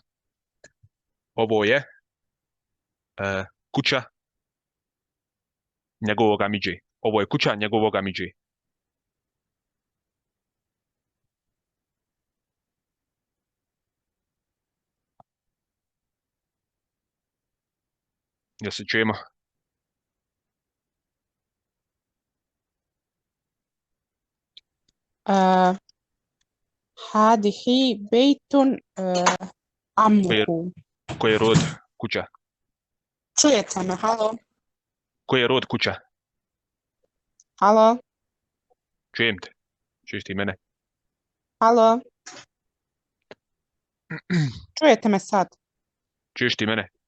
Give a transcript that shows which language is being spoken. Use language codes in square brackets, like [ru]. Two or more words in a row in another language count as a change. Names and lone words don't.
[bs] Ovo je kuća njegovog amidži. Ovo je kuća njegovog amidži. Jel se čujemo? [ar] هذه بيت عمه. [bs] Koji je rod kuća? Čujete me, halo? Koji je rod kuća? Halo? Čujem te. Čuješ ti mene? Halo? Čujete me sad? Čuješ ti mene?